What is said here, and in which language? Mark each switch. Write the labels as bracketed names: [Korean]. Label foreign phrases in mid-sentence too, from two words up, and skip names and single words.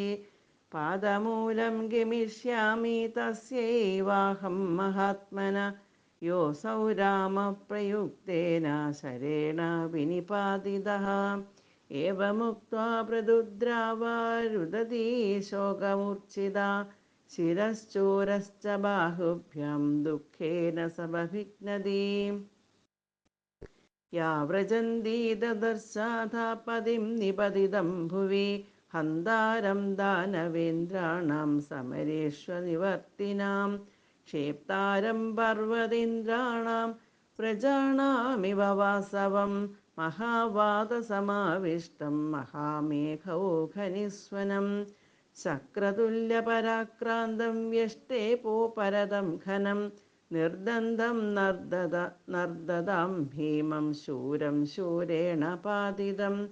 [Sanskrit] പാദമൂലം ഗമിഷ്യാമി തസ്യൈവാഹം മഹാത്മന യോऽസൗ രാമപ്രയുക്തേന ശരേണ വിനിപാതിതഃ. ഏവമുക്ത്വാ പ്രതുദ്രാവാ രുദതി ശോകമൂർച്ഛിതാ ശിരശ്ചൂരശ്ച ബാഹുഭ്യാം ദുഃഖേന സ ബഭിഗ്നതി. या व्रजन्ती ददर्शाधापतिं निपतितं भुवि हन्तारं दानवेन्द्राणां समरेष्वनिवर्तिनां क्षेप्तारं पर्वतीन्द्राणां व्रजाणामिव वासवं महावातसमाविष्टं महामेघौघनिस्वनं शक्रतुल्यपराक्रान्तं व्यष्टेपोपरदं घनं निर्दन्दं नर्ददां भीमं शूरं शूरेण पातितं